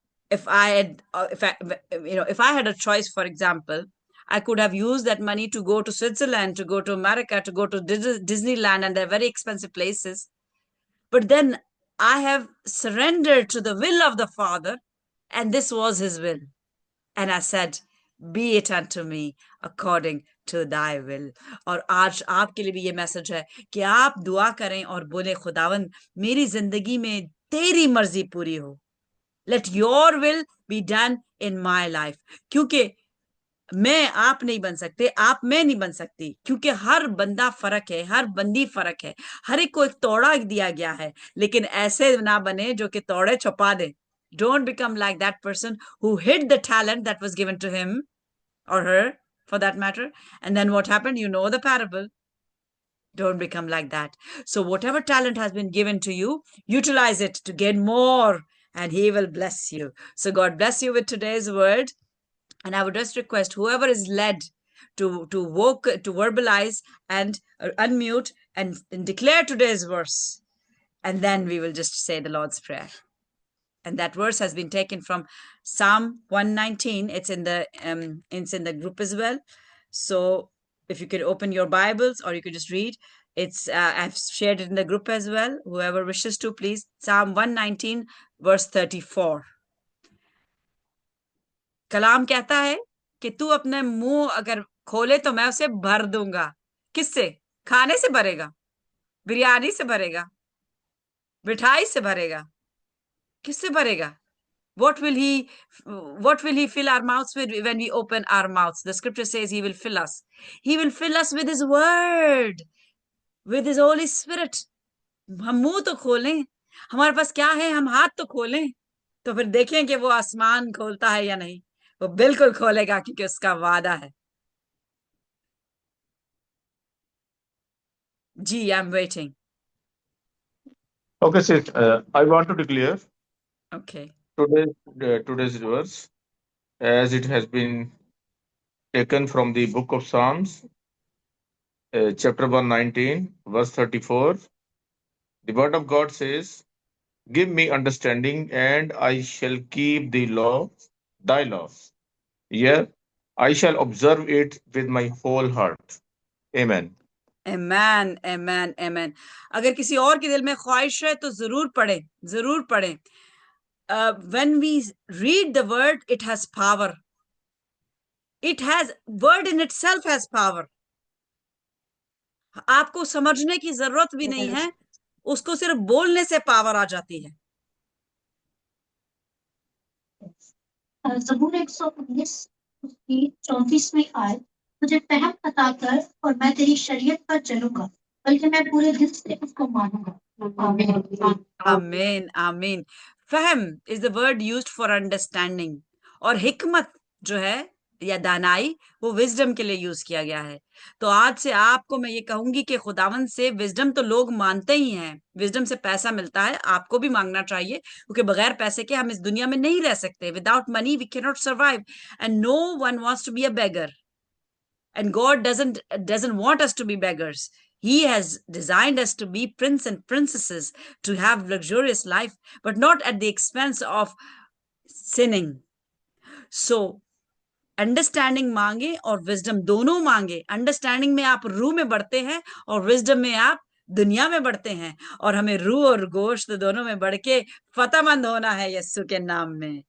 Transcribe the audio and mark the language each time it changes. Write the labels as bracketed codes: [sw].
[en] If I had, if I had a choice, for example, I could have used that money to go to Switzerland, to go to America, to go to Disneyland, and they're very expensive places. But then I have surrendered to the will of the Father, and this was His will. And I said, be it unto me according to thy will. [hi] और आज आपके लिए भी ये message है कि आप दुआ करें और बोले, खुदावन मेरी जिंदगी में तेरी मर्जी पूरी हो. [en] Let your will be done in my life. [hi] क्योंकि मैं आप नहीं बन सकते, आप मैं नहीं बन सकती, क्योंकि हर बंदा फर्क है, हर बंदी फर्क है. हर एक को एक तोड़ा दिया गया है, लेकिन ऐसे ना बने जो कि तोड़े छुपा दे. [en] Don't become like that person who hid the talent that was given to him or her, for that matter. And then what happened? You know the parable. Don't become like that. So whatever talent has been given to you, utilize it to gain more, and He will bless you. So God bless you with today's word. And I would just request whoever is led to verbalize and unmute and declare today's verse. And then we will just say the Lord's Prayer. And that verse has been taken from Psalm 119. It's in the group as well. So if you could open your Bibles, or you could just read. It's I've shared it in the group as well. Whoever wishes to, please. Psalm 119, verse 34. [hi] कलाम कहता है कि तू अपने मुंह अगर खोले तो मैं उसे भर दूंगा. किससे? खाने से भरेगा, बिरयानी से भरेगा, मिठाई से भरेगा। किससे भरेगा? [en] What will he fill our mouths with when we open our mouths? The scripture says he will fill us. He will fill us with his word, with his Holy Spirit. [hi] हम मुंह तो खोलें, हमारे पास क्या है, हम हाथ तो खोलें, तो फिर देखें कि वो आसमान खोलता है या नहीं। वो बिल्कुल खोलेगा क्योंकि उसका वादा है। [en] जी, I am waiting. Okay, sis. I want to declare Okay. today's verse as it has been taken from the book of Psalms, chapter 119, verse 34. The word of God says, "Give me understanding, and I shall keep thy law. Yeah, I shall observe it with my whole heart." Amen. Amen, amen, amen. [hi] अगर किसी और के दिल में ख्वाहिश है तो जरूर पढ़ें, जरूर पढ़ें। [en] When we read the word, it has power. Word in itself has power. [hi] आपको समझने की जरूरत भी नहीं है, उसको सिर्फ बोलने से पावर आ जाती है। ज़बूर 119 उसकी 34वीं आयत, मुझे फहम अता कर और मैं तेरी शरीयत पर चलूंगा, बल्कि मैं पूरे दिल से उसको मानूंगा। आमीन। आमीन, आमीन। फहम [en] is the word used for understanding, [hi] और हिकमत जो है या दानाई, वो विजडम के लिए यूज किया गया है। तो आज से आपको मैं ये कहूंगी कि खुदावन से विजडम तो लोग मानते ही हैं, विजडम से पैसा मिलता है, आपको भी मांगना चाहिए, क्योंकि बगैर पैसे के हम इस दुनिया में नहीं रह सकते। [en] Without money we can not survive, and no one wants to be a beggar, and God doesn't want us to be beggars. He has designed us to be prince and princesses, to have luxurious life, but not at the expense of sinning. [hi] So understanding मांगे और wisdom दोनों मांगे। Understanding में आप रूह में बढ़ते हैं और विजडम में आप दुनिया में बढ़ते हैं, और हमें रूह और गोश्त दोनों में बढ़ के फतेहमंद होना है यीशु के नाम में।